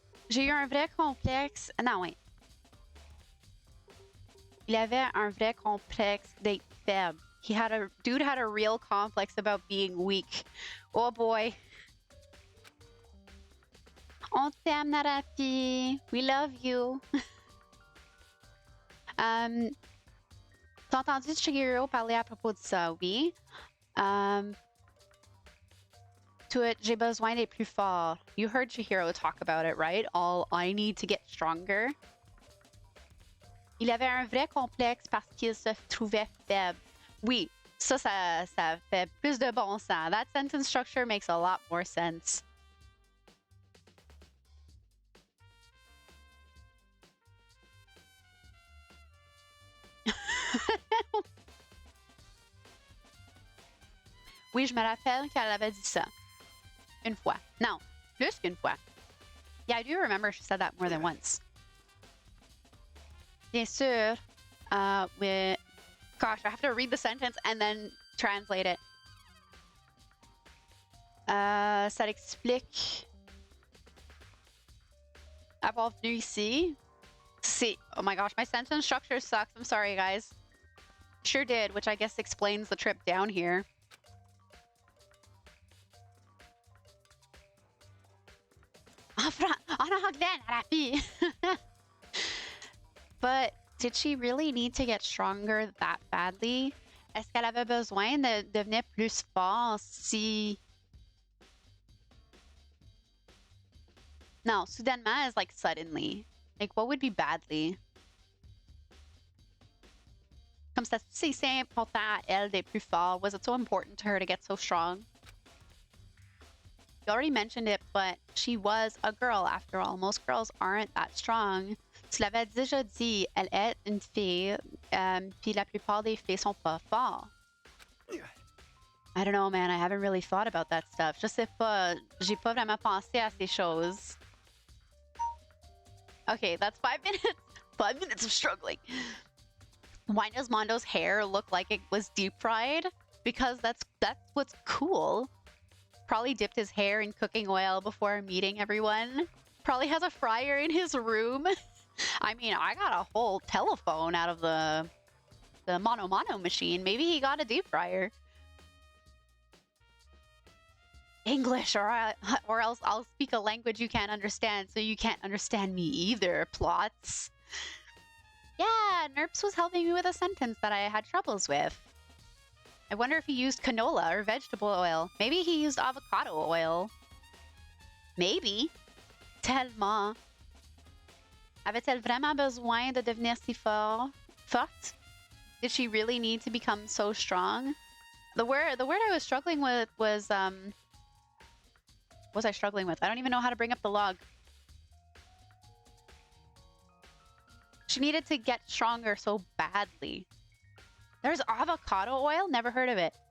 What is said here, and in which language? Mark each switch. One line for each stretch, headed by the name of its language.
French: J'ai eu un vrai complexe... Non, oui. Il avait un vrai complexe d'être faible.
English: Dude had a real complex about being weak. Oh boy.
French: On t'aime, Narapi.
English: We love you.
French: T'as entendu Chihiro parler à propos de ça, oui? J'ai besoin d'être plus fort.
English: You heard Chihiro talk about it, right? I need to get stronger.
French: Il avait un vrai complexe parce qu'il se trouvait faible. Oui, ça fait plus de bon sens.
English: That sentence structure makes a lot more sense.
French: Oui, je me rappelle qu'elle avait dit ça. Une fois. Non, plus qu'une fois.
English: Yeah, I do remember she said that more than once.
French: Bien sûr.
English: Gosh, I have to read the sentence and then translate it.
French: Ça l'explique. Avoir venu ici.
English: See, oh my gosh, my sentence structure sucks. I'm sorry, guys. Sure did, which I guess explains the trip down here.
French: En anglais, la fille.
English: But did she really need to get stronger that badly?
French: Est-ce qu'elle avait besoin de devenir plus fort si...
English: No, soudainement is like suddenly. Like, what would be badly?
French: Comme ça, c'est important à elle d'être plus fort.
English: Was it so important to her to get so strong? You already mentioned it, but she was a girl after all. Most girls aren't that strong.
French: Tu l'avais déjà dit, elle est une fille, puis la plupart des filles sont pas forts.
English: I don't know, man. I haven't really thought about that stuff.
French: Je sais pas. J'ai pas vraiment pensé à ces choses.
English: Okay, that's 5 minutes. 5 minutes of struggling. Why does Mondo's hair look like it was deep fried? Because that's what's cool. Probably dipped his hair in cooking oil before meeting everyone. Probably has a fryer in his room. I mean, I got a whole telephone out of the Mono machine. Maybe he got a deep fryer. English, or else I'll speak a language you can't understand, so you can't understand me either, plots. Yeah, Nerps was helping me with a sentence that I had troubles with. I wonder if he used canola or vegetable oil. Maybe he used avocado oil. Maybe.
French: Tellement. Avait-elle vraiment besoin de devenir si forte?
English: Did she really need to become so strong? The word I was struggling with was what was I struggling with? I don't even know how to bring up the log. She needed to get stronger so badly. There's avocado oil? Never heard of it.